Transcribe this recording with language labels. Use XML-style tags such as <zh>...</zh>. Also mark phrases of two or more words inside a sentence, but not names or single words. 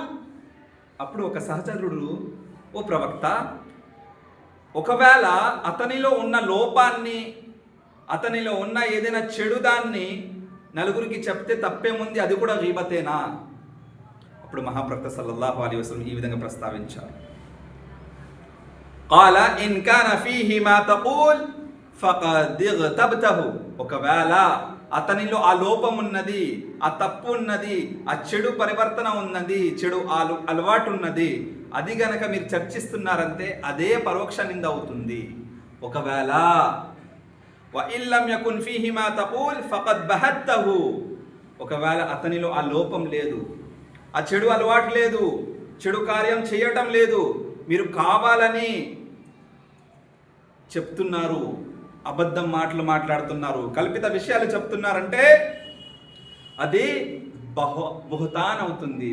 <te>అప్పుడు ఒక సహచరుడు, ఓ ప్రవక్త, ఒకవేళ అతనిలో ఉన్న లోపాన్ని, అతనిలో ఉన్న ఏదైనా చెడుదాన్ని నలుగురికి చెప్తే తప్పేముంది, అది కూడా గీబతేనా? అప్పుడు మహాప్రవక్త</te> <ar>صلى الله عليه وسلم</ar> <te>ఈ విధంగా ప్రస్తావించారు.</te> <ar>قال إن كان فيه ما تقول فقد اغتبته.</ar> <te>ఒకవేళ అతనిలో ఆ లోపం ఉన్నది, ఆ తప్పు ఉన్నది, ఆ చెడు పరివర్తన ఉన్నది, చెడు అలవాటు ఉన్నది, అది గనక మీరు చర్చిస్తున్నారంటే అదే పరోక్ష నింద అవుతుంది.</te> <ar>ఒకవేళ وإن لم يكن فيه ما تقول فقد بهته.</ar> <te>ఒకవేళ అతనిలో ఆ లోపం లేదు, ఆ చెడు అలవాటు లేదు, చెడు కార్యం చేయటం లేదు, మీరు కావాలని చెప్తున్నారు, అబద్ధం మాటలు మాట్లాడుతున్నారు, కల్పిత విషయాలు చెప్తున్నారంటే అది బహుతాన్ అవుతుంది.</te>